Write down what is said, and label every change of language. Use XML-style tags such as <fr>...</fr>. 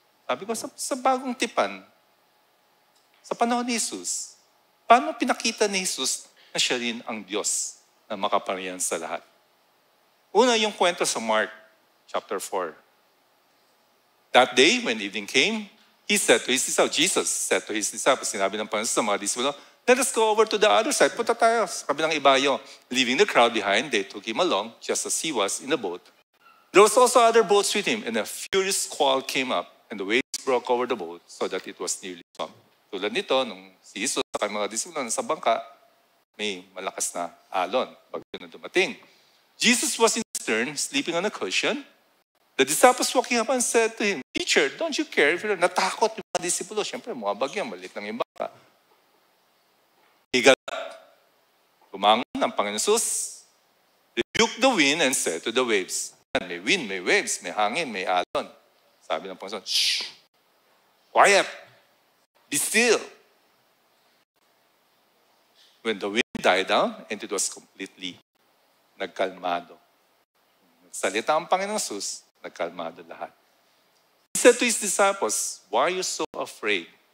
<tl>Sabi ko, sa bagong tipan, sa panahon ni Jesus, paano pinakita ni Jesus na siya rin ang Diyos na makapangyarihan sa lahat? Una, yung kwento sa Mark chapter 4.</tl> <en>That day, when evening came, Jesus said to his disciples,</en> <tl>sinabi ng Panginoon sa mga disipulo,</tl> <en>let us go over to the other side.</en> <tl>Punta tayo sa kabilang ibayo.</tl> <en>Leaving the crowd behind, they took him along, just as he was in the boat. There was also other boats with him, and a furious squall came up, and the waves broke over the boat, so that it was nearly swamped.</en> <tl>Tulad nito, nung si Jesus at mga disipulo nasa bangka, may malakas na alon, bagyo na dumating.</tl> <en>Jesus was in the stern, sleeping on a cushion. The disciples walking up and said to him, Teacher, don't you care if you're</en> <tl>natakot yung mga disipulo? Siyempre, mga bagyo, maliit lang yung bangka. Higal, tumangon ng Panginoon Jesus,</tl> <en>rebuked the wind and said to the waves,</en> <tl>may wind, may waves, may hangin, may alon. Sabi ng Panginoon, shh,</tl> <en>quiet, be still. When the wind died down, and it was completely nagkalmado.</en> <tl>Nagsalita ang Panginoon Jesus, nagkalmado lahat.</tl> <en>He said to his disciples, why are you so afraid?</en>